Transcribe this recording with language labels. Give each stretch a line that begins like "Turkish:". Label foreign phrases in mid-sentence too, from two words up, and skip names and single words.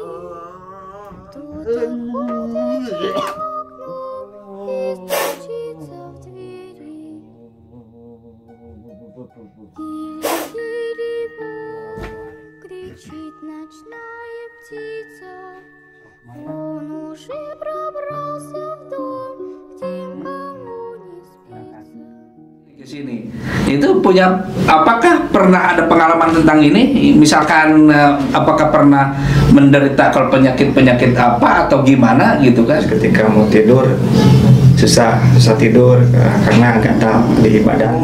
Russian: Кто-то ходит в окно и стучится в двери. Тили-тили бом, кричит ночная птица. Он уже пробрался в дом, где никому не спится.
Indonesian: Ke sini itu punya, apakah pernah ada pengalaman tentang ini, misalkan apakah pernah menderita kalau penyakit apa atau gimana gitu kan? Ketika mau tidur susah tidur karena gatal di badan.